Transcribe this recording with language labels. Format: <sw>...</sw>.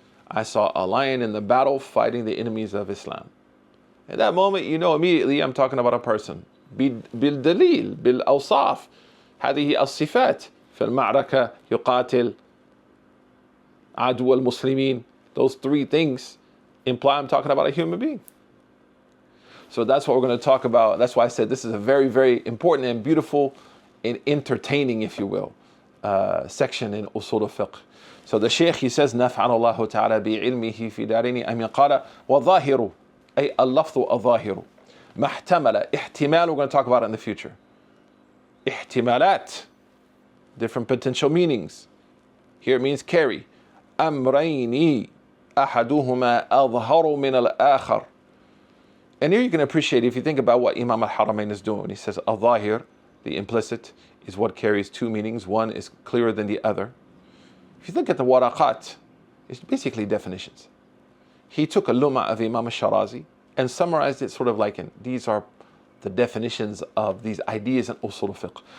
<en>I saw a lion in the battle fighting the enemies of Islam. At that moment, you know immediately I'm talking about a person.</en> <ar>بالدليل بالأوصاف هذه الصفات في المعركة يقاتل عدو المسلمين.</ar> <en>Those 3 things imply I'm talking about a human being. So that's what we're going to talk about. That's why I said this is a very, very important and beautiful and entertaining, if you will, section in Usul al-Fiqh. So the Shaykh, he says,</en> <ar>نفعنا الله تعالى بعلمه في دارين أمين قال وظاهر أي اللفظ الظاهر ما احتمل احتمال.</ar> <en>We're going to talk about it in the future. احتمالات, different potential meanings. Here it means carry.</en> <ar>أمرين أحدهما أظهر من الآخر.</ar> <en>And here you can appreciate, if you think about what Imam al-Haramain is doing. He says, al-Zahir, the implicit, is what carries 2 meanings. One is clearer than the other. If you look at the waraqat, it's basically definitions. He took a lumma of Imam al-Sharazi and summarized it sort of like in, these are the definitions of these ideas in Usul al-Fiqh.</en>